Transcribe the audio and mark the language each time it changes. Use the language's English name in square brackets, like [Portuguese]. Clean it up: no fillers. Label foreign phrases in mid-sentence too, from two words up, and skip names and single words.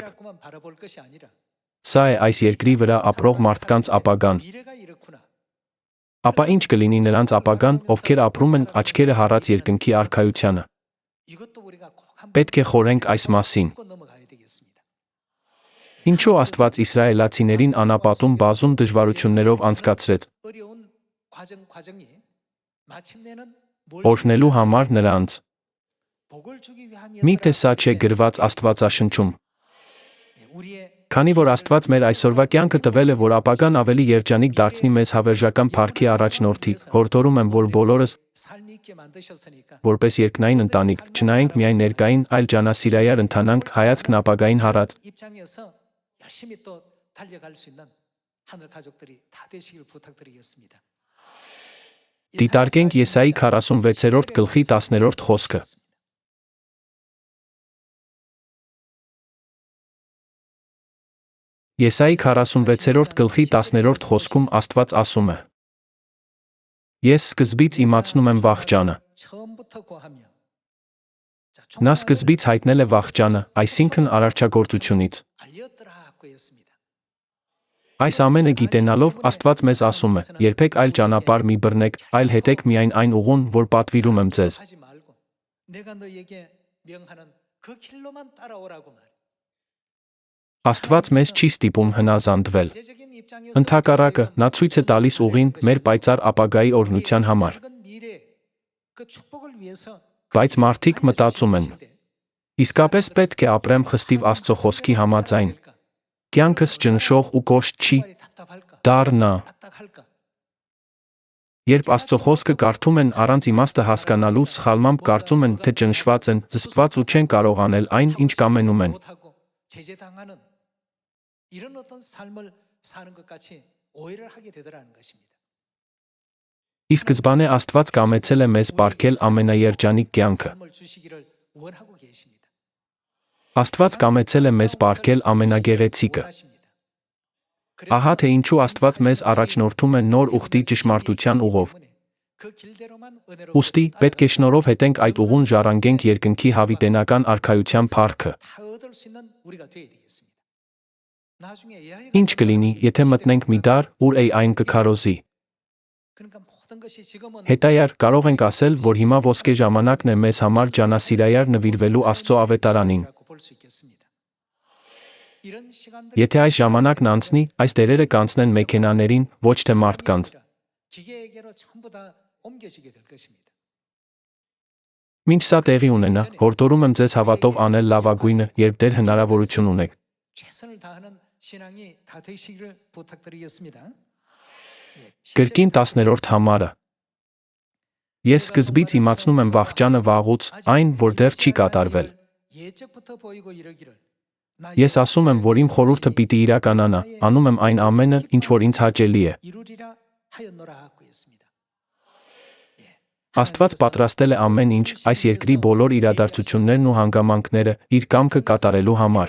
[Korean] 해갖고만 바라볼 것이 아니라 [Armenian] Սա է այս երկրի վրա ապրող մարդկանց ապագան։ [Korean] 미래가 이렇구나. [Armenian] Ապա ինչ կլինի նրանց ապագան, ովքեր ապրում են աչքերը հառած երկնքի արքայությանը։ [Korean] 이것도 우리가 꼭 한번 [Armenian] Պետք է խորենք այս մասին։ [Korean] 짚고 넘어가야 되겠습니다. [Armenian] Ինչու Աստված իսրայելացիներին անապատում բազում դժվարություններով անցկացրեց, [Korean] 어려운 과정이 마침내는 뭘 [Armenian] օրհնելու համար նրանց։ [Korean] 복을 주기 [Armenian] Միթե սա չէ գրված Աստվածաշնչում։ [Korean] 우리의 [Armenian] Քանի որ Աստված մեր այսօրվա կյանքը տվել է, որ ապագան ավելի երջանիկ դարձնի մեզ հավերժական փառքի առաջնորդի, հորդորում եմ, որ բոլորս, [Korean] 삶이 있게 만드셨으니까 [Armenian] որպես երկնային ընտանիք, չնայենք միայն ներկային, այլ ջանասիրայար ընթանանք հայացքն ապագային հարած։ [Korean] 입장에서 열심히 또 달려갈 수 있는 하늘 가족들이 다 되시길 부탁드리겠습니다. [Armenian] Դիտարկենք Եսայի 46-րդ գլխի 10-րդ խոսքը։ Եսայի 46-րդ գլխի 10-րդ խոսքում Աստված ասում է. Ես սկզբից իմացնում եմ վախճանը։ [Korean] 처음부터 고하며 [Armenian] Նա սկզբից հայտնել է վախճանը, այսինքն արարչագործությունից։ [Korean] 알렸더라고 했습니다. [Armenian] Այս ամենը գիտենալով Աստված մեզ ասում է. երբեք այլ ճանապարհ մի բռնեք, այլ հետեք միայն այն ուղուն, որ պատվիրում եմ ձեզ։ [Korean] 하지 말고 내가 너에게 명하는 그 길로만 따라오라고 말해. [Armenian] Աստված մեզ չի ստիպում հնազանդվել։ [Korean] 경제적인 입장에서 [Armenian] Ընդհակառակը, նա ցույց է տալիս ուղին մեր պայծառ ապագայի օրհնության համար։ [Korean] 밝은 미래 그 축복을 위해서 [Armenian] Բայց մարդիկ մտածում են. իսկապես պետք է ապրեմ խստիվ Աստծո խոսքի համաձայն։ Կյանքս ճնշող ու կոշտ չի [Korean] 답답할까? [Armenian] դառնա։ [Korean] 딱딱할까? [Armenian] Երբ Աստծո խոսքը կարդում են առանց իմաստը հասկանալու, սխալմամբ կարծում են, թե ճնշված են, զսպված ու չեն կարող անել այն, ինչ կամենում են։ [Korean] 못하고 제재당하는 이런 어떤 삶을 사는 것 같이 오해를 하게 되더라는 것입니다. [Armenian] Ի սկզբանե Աստված կամեցել է մեզ պարգել ամենաերջանիկ կյանքը։ [Korean] 삶을 주시기를 원하고 계십니다. [Armenian] Աստված կամեցել է մեզ պարգել ամենագեղեցիկը։ [Korean] 원하십니다. [Armenian] Ահա թե ինչու Աստված մեզ առաջնորդում է նոր ուխտի ճշմարտության ուղով։ [Korean] 그 길대로만 은혜로 [Armenian] Ուստի պետք է շնորհով հետենք այդ ուղուն ժառանգենք երկնքի հավիտենական արքայության փառքը։ [Korean] 다 얻을 수 있는 우리가 되어야 되겠습니다. 나중에 AI가 [Armenian] Ինչ կլինի, եթե մտնենք մի դար, ուր AI-ն կքարոզի։ [Korean] 그러니까 모든 것이 지금은 [Armenian] Հետայար կարող ենք ասել, որ հիմա ոսկե ժամանակն է մեզ համար ջանասիրայար նվիրվելու Աստծո ավետարանին։ [Korean] 볼 수 있겠습니다. 이런 시간들이 [Armenian] Եթե այս ժամանակն անցնի, այս դերերը կանցնեն մեքենաներին, ոչ թե մարդկանց։ [Korean] 기계에게로 전부 다 옮겨지게 될 것입니다. [Armenian] Մինչ սա տեղի ունենա, հորդորում եմ ձեզ հավատով անել լավագույնը, երբ դեր հնարավորություն ունեք։ [Korean] 최선을 다하는 신앙이 다 되시기를 부탁드리겠습니다. [Armenian] Կրկին 10-րդ համարը։ Ես սկզբից իմացնում եմ վախճանը վաղուց, այն, որ դեռ չի կատարվել։ [Korean] 예적부터 보이고 이러기를 [Armenian] Ես ասում եմ, որ իմ խորհուրդը պիտի իրականանա, անում եմ այն ամենը, ինչ որ ինձ հաճելի է։ [Korean] 이루리라 하였노라 하고 있습니다. [Armenian] Աստված պատրաստել է ամեն ինչ, այս երկրի բոլոր իրադարձություններն ու հանգամանքները իր կամքը կատարելու համար։